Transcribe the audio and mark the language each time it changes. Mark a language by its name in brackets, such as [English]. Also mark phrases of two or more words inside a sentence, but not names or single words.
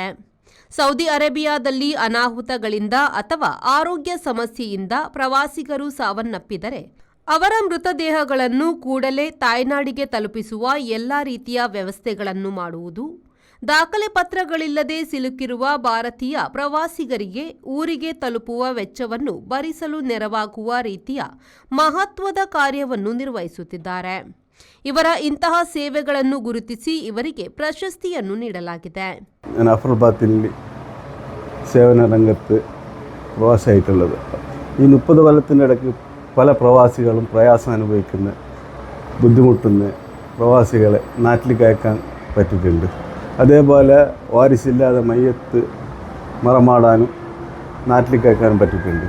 [Kannada] ಸೌದಿ ಅರೇಬಿಯಾದಲ್ಲಿ ಅನಾಹುತಗಳಿಂದ ಅಥವಾ ಆರೋಗ್ಯ ಸಮಸ್ಯೆಯಿಂದ ಪ್ರವಾಸಿಗರು ಸಾವನ್ನಪ್ಪಿದರೆ ಅವರ ಮೃತದೇಹಗಳನ್ನು ಕೂಡಲೇ ತಾಯ್ನಾಡಿಗೆ ತಲುಪಿಸುವ ಎಲ್ಲ ರೀತಿಯ ವ್ಯವಸ್ಥೆಗಳನ್ನು ಮಾಡುವುದು, ದಾಖಲೆ ಪತ್ರಗಳಿಲ್ಲದೆ ಸಿಲುಕಿರುವ ಭಾರತೀಯ ಪ್ರವಾಸಿಗರಿಗೆ ಊರಿಗೆ ತಲುಪುವ ವೆಚ್ಚವನ್ನು ಭರಿಸಲು ನೆರವಾಗುವ ರೀತಿಯ ಮಹತ್ವದ ಕಾರ್ಯವನ್ನು ನಿರ್ವಹಿಸುತ್ತಿದ್ದಾರೆ. ಇವರ ಇಂತಹ ಸೇವೆಗಳನ್ನು ಗುರುತಿಸಿ ಇವರಿಗೆ ಪ್ರಶಸ್ತಿಯನ್ನು ನೀಡಲಾಗಿದೆ. [Malayalam] സേവന രംഗത്ത് പ്രവാസിയായിട്ടുള്ളത് ഈ 30 കൊല്ലത്തിനിടയ്ക്ക് പല പ്രവാസികളും പ്രയാസം അനുഭവിക്കുന്ന ബുദ്ധിമുട്ടുന്ന പ്രവാസികളെ നാട്ടിലേക്ക് അയക്കാൻ പറ്റിയിട്ടുണ്ട്. അതേപോലെ വാരിസില്ലാതെ മയ്യത്ത് മറമാടാനും നാട്ടിലേക്ക് അയക്കാനും പറ്റിയിട്ടുണ്ട്.